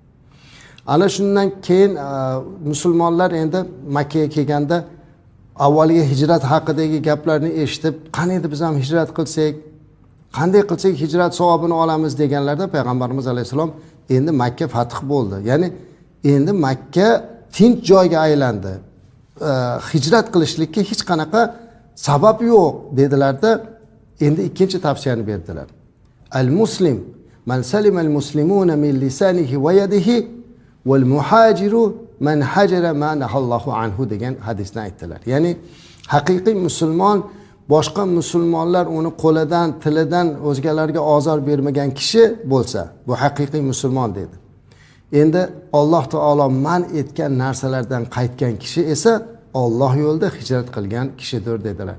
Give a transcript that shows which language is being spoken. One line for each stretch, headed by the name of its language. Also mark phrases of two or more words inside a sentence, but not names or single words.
Uzbek: Ana shundan keyin musulmonlar endi Makkaga kelganda avvaliga hijrat haqidagi gaplarni eshitib, qani edi biz ham hijrat qilsak, qanday qilsak hijrat savobini olamiz deganlarda payg'ambarimiz alayhisalom endi Makka fath bo'ldi. Ya'ni endi Makka tinch joyga aylandi. Hijrat qilishlikka hech qanaqa sabab yo'q dedilarda, endi ikkinchi tavsiyani berdilar.
Arabic: المسلم من سلم المسلمون من لسانه ويده والمهاجر من هجر ما نهى الله عنه
Uzbek: degan hadisni aytdilar. Ya'ni haqiqiy musulmon boshqa musulmonlar uni qo'lidan, tilidan o'zgalarga ozor bermagan kishi bo'lsa, bu haqiqiy musulmon dedi. Endi Alloh taolo man etgan narsalardan qaytgan kishi esa Alloh yo'lida hijrat qilgan kishidir dedilar.